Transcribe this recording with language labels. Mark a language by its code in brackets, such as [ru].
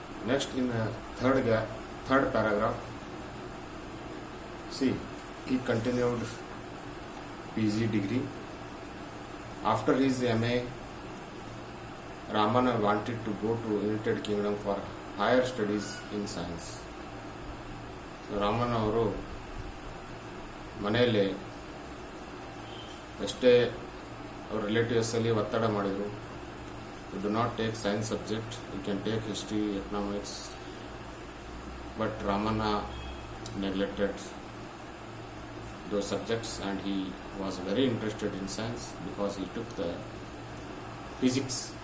[en] Next, in third paragraph, see, he continued PG degree. After his MA, Ramanna wanted to go to United Kingdom for higher studies in science. [kn] So Ramanna ಅವರು ಮನೆಯಲ್ಲಿ ಎಷ್ಟೇ ಅವ್ರ ರಿಲೇಟಿವ್ಸಲ್ಲಿ ಒತ್ತಡ ಮಾಡಿದರು. [en] You do not take science subject, you can take history, economics. But Ramanna neglected those subjects and he was very interested in science because he took the physics.